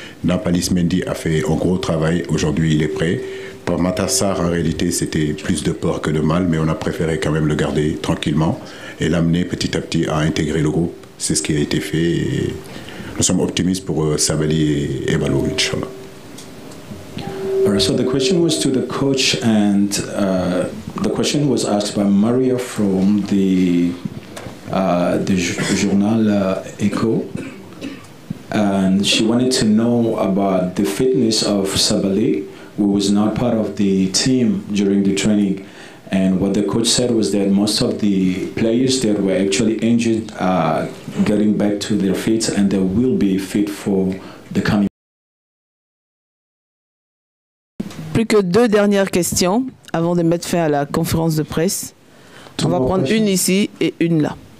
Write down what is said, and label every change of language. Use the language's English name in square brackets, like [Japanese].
[French] Nampalys Mendy a fait un gros travail. Aujourd'hui, il est prêt. Pour Matar Sarr, en réalité, c'était plus de peur que de mal, mais on a préféré quand même le garder tranquillement et l'amener petit à petit à intégrer le groupe. C'est ce qui a été fait et nous sommes optimistes pour Sabali et Ballo, Inch'Allah. [English] All right, so the question was to the coach, and the question was asked by Maria from the journal Echo, and she wanted to know about the fitness of Sabali, who was not part of the team during the training. And what the coach said was that most of the players that were actually injured are getting back to their feet, and they will be fit for the coming. [French] Plus que 2 dernières questions avant de mettre fin à la conférence de presse. On va prendre une ici et une là.